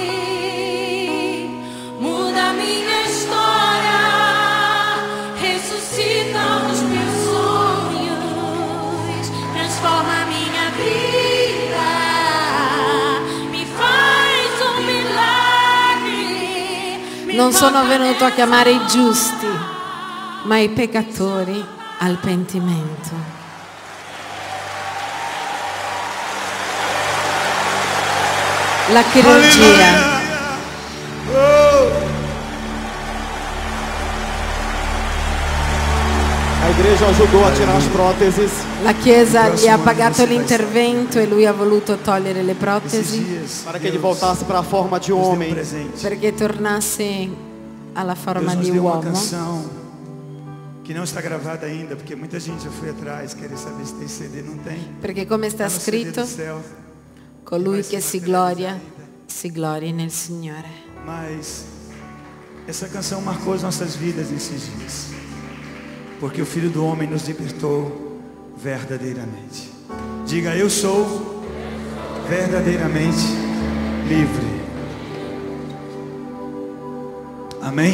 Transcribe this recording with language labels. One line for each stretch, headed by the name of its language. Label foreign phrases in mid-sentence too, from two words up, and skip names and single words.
Portuguese: muda a minha história, ressuscita os meus sonhos, transforma a minha vida, mi faz milagre.
Italian: Non sono venuto a chiamare i giusti, ma i peccatori al pentimento. La chirurgia.
Portuguese: A igreja ajudou a tirar as próteses.
Italian: La Chiesa gli ha pagato l'intervento e lui ha voluto togliere le protesi
Portuguese: Para que ele voltasse para a forma de homem.
Italian: perché tornasse alla forma
Portuguese: Deus nos
Italian: di
Portuguese: deu uma
Italian: uomo.
Portuguese: canção que não está gravada ainda, porque muita gente já foi atrás, querer saber se tem CD, não tem.
Italian: Perché come sta
Portuguese: Tá no CD
Italian: scritto,
Portuguese: do céu,
Italian: colui che si glori nel Signore.
Portuguese: mas essa canção marcou as nossas vidas nesses dias, porque o Filho do Homem nos libertou verdadeiramente. Diga, eu sou verdadeiramente livre. Amém?